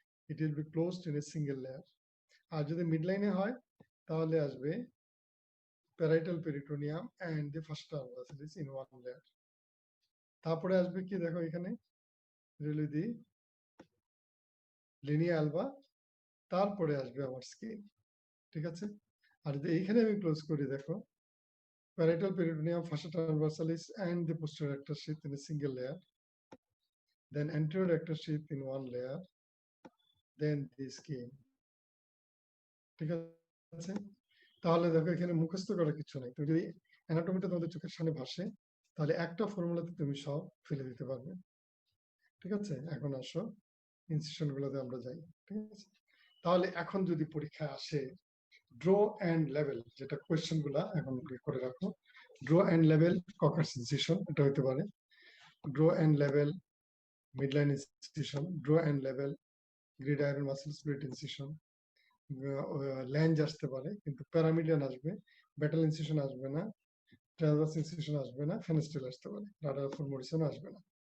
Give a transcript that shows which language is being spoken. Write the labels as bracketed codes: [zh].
[en] It will be closed in a single layer. [bn] আর যদি mid লাইনে হয় তাহলে আসবে [en] Parietal peritoneum and the fascia transversalis in one layer. [bn] তারপরে আসবে কি দেখো এখানে রিলি দি লিনিয়া অ্যালবা, তারপরে আসবে আমার স্কিন। ঠিক আছে, আর যদি এইখানে আমি ক্লোজ করি দেখো [en] parietal peritoneum, fascia transversalis and the posterior rectus sheath in a single layer, then anterior rectus sheath in one layer, then the skin. [bn] ঠিক আছে, তাহলে দেখো এখানে মুখস্থ করার কিছু নাই। তুমি যদি অ্যানাটমিটা তোমাদের চোখের সামনে ভাসে তাহলে একটা ফর্মুলাতে তুমি সব ফেলে দিতে পারবে। ঠিক আছে, এখন আসো ইনসিশন গুলোতে আমরা যাই। ঠিক আছে, তাহলে এখন যদি পরীক্ষায় আসে [en] draw and level, [bn] যেটা কোয়েশ্চেন গুলা এখন করে রাখো, draw and level caucus incision, এটা হতে পারে draw and level midline incision, draw and level গ্রিডাইরন muscle split incision, ল্যাঞ্জ আসতে পারে কিন্তু প্যারামিডিয়ান আসবে, ব্যাটাল ইনসিশন আসবে না, ট্রান্সভার্স ইনসিশন আসবে না, ফেনেস্ট্রেল আসতে পারে, রাডারফোর মরিসন আসবে না।